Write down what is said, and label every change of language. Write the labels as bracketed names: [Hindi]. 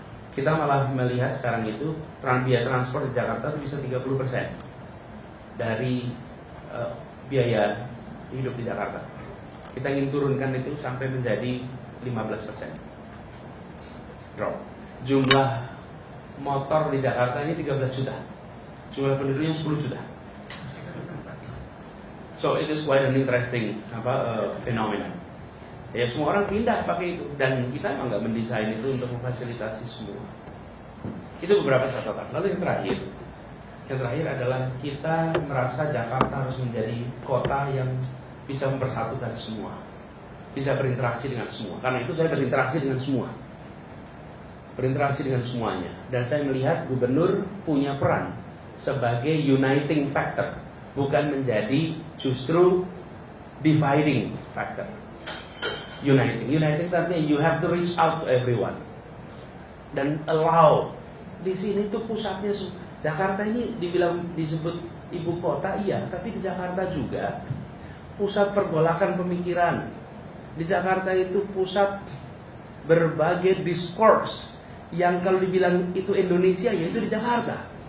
[Indonesian] Kita malah melihat sekarang itu biaya transport di Jakarta itu bisa 30% dari biaya hidup di Jakarta. Kita ingin turunkan itu sampai menjadi 15%. Drop. Jumlah motor di Jakarta ini 13 juta. Jumlah penduduknya 10 juta. [English] So it is quite an interesting fenomena. [Indonesian] Ya semua orang pindah pakai itu, dan kita emang nggak mendesain itu untuk memfasilitasi semua. Itu beberapa catatan. Lalu yang terakhir adalah kita merasa Jakarta harus menjadi kota yang bisa mempersatukan semua, bisa berinteraksi dengan semua. Karena itu saya berinteraksi dengan semua, berinteraksi dengan semuanya, dan saya melihat gubernur punya peran sebagai uniting factor, bukan menjadi justru dividing factor. Uniting artinya [English] you have to reach out to everyone dan allow. [Indonesian] Di sini tuh pusatnya Jakarta ini disebut ibu kota, iya, tapi di Jakarta juga pusat pergolakan pemikiran. Di Jakarta itu pusat berbagai discourse yang kalau dibilang itu Indonesia, ya itu di Jakarta.